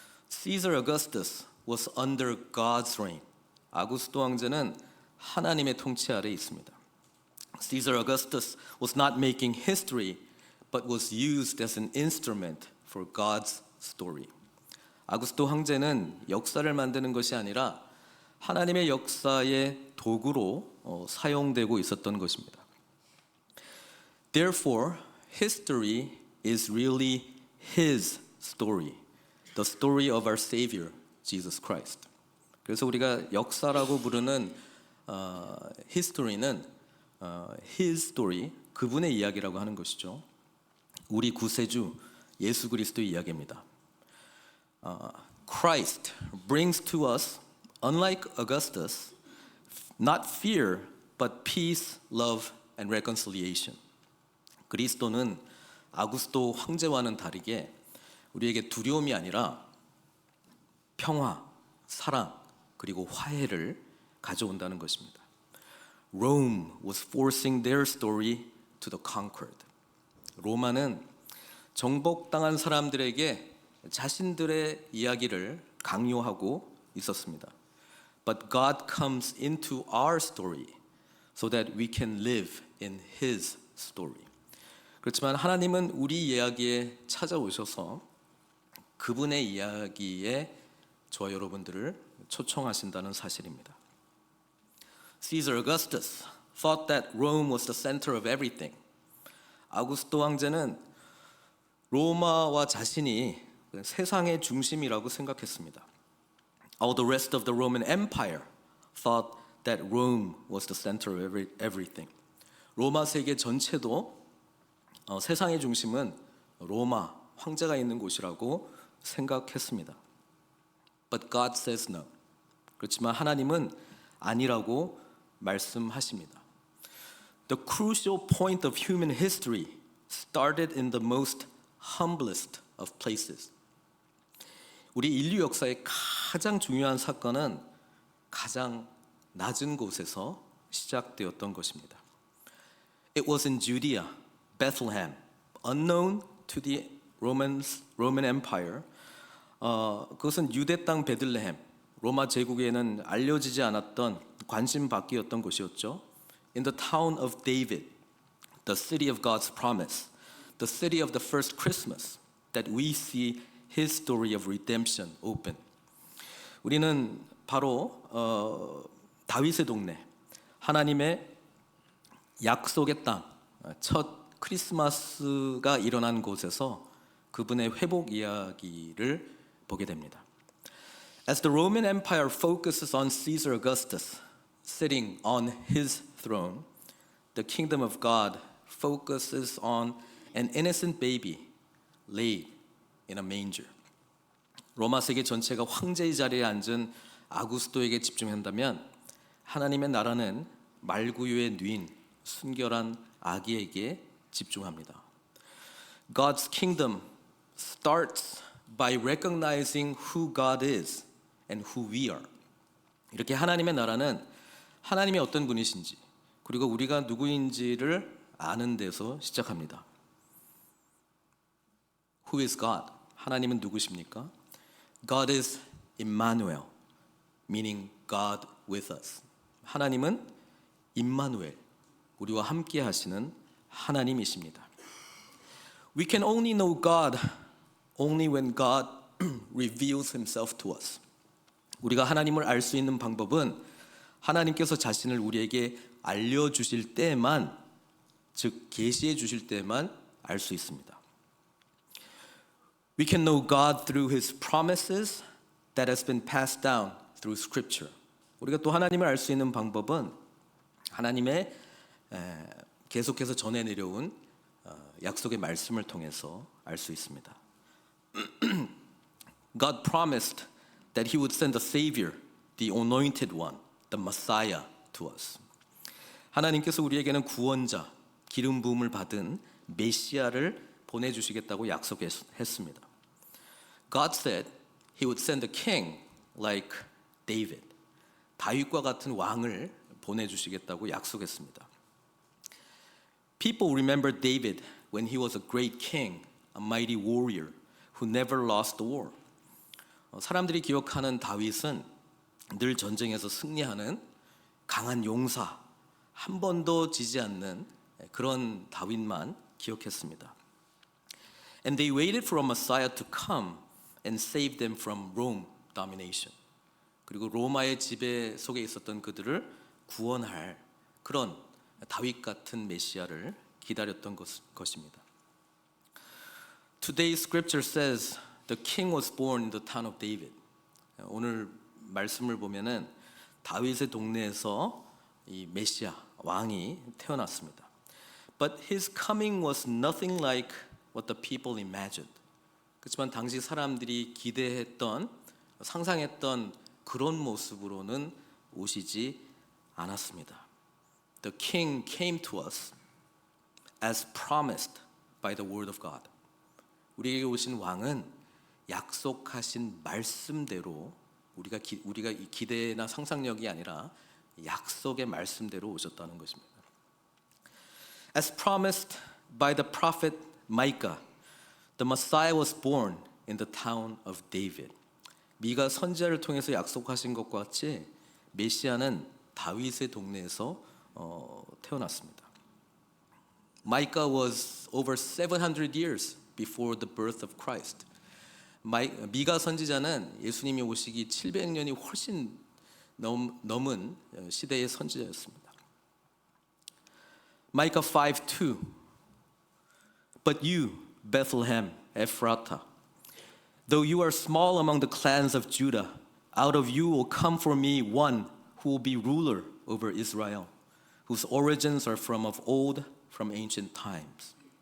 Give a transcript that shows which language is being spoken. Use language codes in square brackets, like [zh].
[en] Caesar Augustus was under God's reign. [ko] 아구스토 황제는 하나님의 통치 아래에 있습니다. [en] Caesar Augustus was not making history, but was used as an instrument for God's story. [ko] 아구스토 황제는 역사를 만드는 것이 아니라 하나님의 역사의 도구로 사용되고 있었던 것입니다. [en] Therefore, history is really His story, the story of our Savior, Jesus Christ. [ko] 그래서 우리가 역사라고 부르는 [en] history [ko] 는 [en] His story, [ko] 그분의 이야기라고 하는 것이죠. 우리 구세주 예수 그리스도의 이야기입니다. [en] Christ brings to us, unlike Augustus, not fear, but peace, love, and reconciliation. [ko] 그리스도는 아구스토 황제와는 다르게 우리에게 두려움이 아니라 평화, 사랑, 그리고 화해를 가져온다는 것입니다. [en] Rome was forcing their story to the conquered. [ko] 로마는 정복당한 사람들에게 자신들의 이야기를 강요하고 있었습니다. [en] But God comes into our story so that we can live in His story. [ko] 그렇지만 하나님은 우리 이야기에 찾아오셔서 그분의 이야기에 저와 여러분들을 초청하신다는 사실입니다. Caesar Augustus [en] thought that Rome was the center of everything. [ko] 아우구스도 황제는 로마와 자신이 세상의 중심이라고 생각했습니다. [en] All the rest of the Roman Empire thought that Rome was the center of everything. [ko] 로마 세계 전체도 세상의 중심은 로마 황제가 있는 곳이라고 생각했습니다. [en] But God says no. [ko] 그렇지만 하나님은 아니라고 말씀하십니다. [en] The crucial point of human history started in the most humblest of places. [ko] 우리 인류 역사의 가장 중요한 사건은 가장 낮은 곳에서 시작되었던 것입니다. [en] It was in Judea, Bethlehem, unknown to the Roman Empire. [ko] 그것은 유대 땅 베들레헴, 로마 제국에는 알려지지 않았던 관심 밖이었던 곳이었죠. [en] In the town of David, the city of God's promise, the city of the first Christmas, that we see His story of redemption open. [ko] 우리는 바로 다윗의 동네, 하나님의 약속의 땅, 첫 크리스마스가 일어난 곳에서 그분의 회복 이야기를 보게 됩니다. [en] As the Roman Empire focuses on Caesar Augustus sitting on his throne, the kingdom of God focuses on an innocent baby laid in a manger. [ko] 로마 세계 전체가 황제의 자리에 앉은 아구스토에게 집중한다면 하나님의 나라는 말구유에 누인 순결한 아기에게 집중합니다. [en] God's kingdom starts by recognizing who God is and who we are. [ko] 이렇게 하나님의 나라는 하나님이 어떤 분이신지 그리고 우리가 누구인지를 아는 데서 시작합니다. [en] Who is God? [ko] 하나님은 누구십니까? [en] God is Emmanuel, meaning God with us. [ko] 하나님은 임마누엘, 우리와 함께 하시는 하나님이십니다. [en] We can only know God only when God reveals himself to us. [ko] 우리가 하나님을 알 수 있는 방법은 하나님께서 자신을 우리에게 알려주실 때만, 즉 계시해 주실 때만 알 수 있습니다. [en] We can know God through His promises that has been passed down through Scripture. [ko] 우리가 또 하나님을 알 수 있는 방법은 하나님의 계속해서 전해 내려온 약속의 말씀을 통해서 알 수 있습니다. [en] God promised that He would send a Savior, the Anointed One, the Messiah, to us. [ko] 하나님께서 우리에게는 구원자, 기름 부음을 받은 메시아를 보내주시겠다고 약속했습니다. [en] God said He would send a king like David. [ko] 다윗과 같은 왕을 보내주시겠다고 약속했습니다. [en] People remember David when he was a great king, a mighty warrior who never lost the war. [ko] 사람들이 기억하는 다윗은 늘 전쟁에서 승리하는 강한 용사, 한 번도 지지 않는 그런 다윗만 기억했습니다. [en] And they waited for a Messiah to come and save them from Rome domination. [ko] 그리고 로마의 지배 속에 있었던 그들을 구원할 그런 다윗 같은 메시아를 기다렸던 것입니다. [en] Today's scripture says the king was born in the town of David. [ko] 오늘 말씀을 보면은 다윗의 동네에서 이 메시아 왕이 태어났습니다. [en] But his coming was nothing like what the people imagined. [ko] 그렇지만 당시 사람들이 기대했던, 상상했던 그런 모습으로는 오시지 않았습니다. [en] The king came to us as promised by the word of God. [ko] 우리에게 오신 왕은 약속하신 말씀대로 우리가 기대나 상상력이 아니라 약속의 말씀대로 오셨다는 것입니다. [en] As promised by the prophet Micah, the Messiah was born in the town of David. [ko] 미가 선지자를 통해서 약속하신 것과 같이 메시아는 다윗의 동네에서 태어났습니다. [en] Micah was over 700 years before the birth of Christ. [ko] 미가 선지자는 예수님이 오시기 700년이 훨씬 넘은 시대의 선지자였습니다. [en] Micah 5:2. But you, Bethlehem, Ephratah, though you are small among the clans of Judah, out of you will come for me one who will be ruler over Israel, whose origins are from of old, from ancient times.